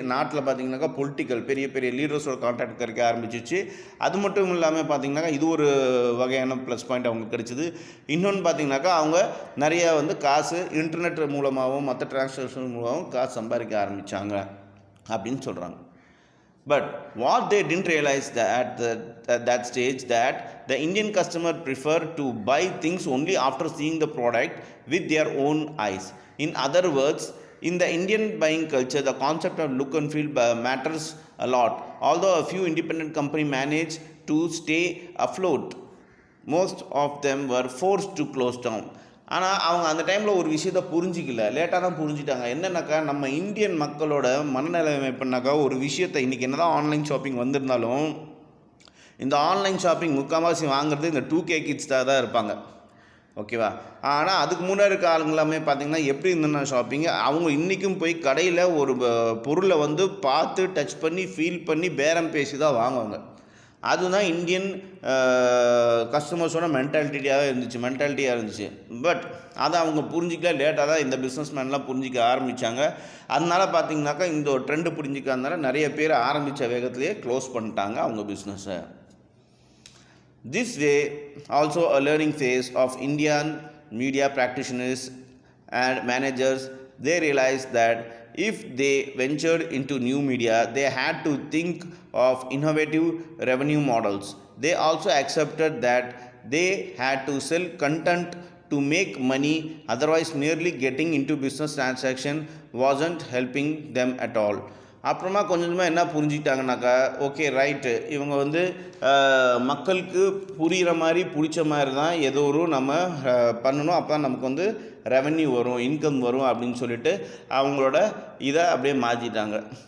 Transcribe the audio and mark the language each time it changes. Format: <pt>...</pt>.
<ta>நாட்டில் பார்த்திங்கனாக்கா பொலிட்டிக்கல் பெரிய பெரிய லீடர்ஸோட கான்டாக்ட் கிடைக்க ஆரம்பிச்சிச்சு. அது மட்டும் இல்லாமல் பார்த்திங்கனாக்கா இது ஒரு வகையான ப்ளஸ் பாயிண்ட் அவங்களுக்கு கிடைச்சிது. இன்னொன்று பார்த்திங்கனாக்கா அவங்க நிறைய வந்து காசு இன்டர்நெட் மூலமாகவும் மற்ற டிரான்சாக்ஷன் மூலமாகவும் காசு சம்பாதிக்க ஆரம்பித்தாங்க அப்படின்னு சொல்கிறாங்க.</ta> <en>But what they didn't realize at that stage that the Indian customer prefer to buy things only after seeing the product with their own eyes. In other words, in the Indian buying culture, the concept of look and feel matters a lot. Although a few independent companies managed to stay afloat, most of them were forced to close down.</en> <ta>ஆனால் அவங்க அந்த டைமில் ஒரு விஷயத்தை புரிஞ்சிக்கல, லேட்டாக தான் புரிஞ்சிட்டாங்க. என்னென்னாக்கா நம்ம Indian மக்களோட மனநிலைமை எப்படின்னாக்கா ஒரு விஷயத்தை இன்றைக்கி என்ன தான் ஆன்லைன் ஷாப்பிங் வந்திருந்தாலும் இந்த ஆன்லைன் ஷாப்பிங் முக்கால்வாசி வாங்குறது இந்த 2K கிட்ஸ் தான் இருப்பாங்க, ஓகேவா? ஆனால் அதுக்கு முன்னாடி இருக்க ஆளுங்களாமே பார்த்திங்கன்னா எப்படி இருந்ததுன்னா ஷாப்பிங் அவங்க இன்றைக்கும் போய் கடையில் ஒரு பொருளை வந்து பார்த்து டச் பண்ணி ஃபீல் பண்ணி பேரம் பேசி தான் வாங்குவாங்க. அதுதான் இந்தியன் கஸ்டமர்ஸோட மென்டாலிட்டியாக இருந்துச்சு. பட் அதை அவங்க புரிஞ்சிக்கல, லேட்டாக தான் இந்த பிஸ்னஸ்மேன்லாம் புரிஞ்சிக்க ஆரம்பித்தாங்க. அதனால் பார்த்திங்கனாக்கா இந்த ஒரு ட்ரெண்டு புரிஞ்சிக்காதனால நிறைய பேர் ஆரம்பித்த வேகத்திலேயே க்ளோஸ் பண்ணிட்டாங்க அவங்க பிஸ்னஸை.</ta> <en>This way also a learning phase of Indian media practitioners and managers. They realized that if they ventured into new media, they had to think of innovative revenue models. They also accepted that they had to sell content to make money, otherwise merely getting into business transaction wasn't helping them at all.</en> <ta>அப்புறமா கொஞ்சமாக என்ன புரிஞ்சுக்கிட்டாங்கனாக்கா okay right இவங்க வந்து மக்களுக்கு புரிகிற மாதிரி பிடிச்ச மாதிரி தான் ஏதோ ஒரு நம்ம பண்ணணும், அப்போ தான் நமக்கு வந்து ரெவன்யூ வரும், இன்கம் வரும் அப்படின்னு சொல்லிட்டு அவங்களோட இதை அப்படியே மாற்றிட்டாங்க.</ta>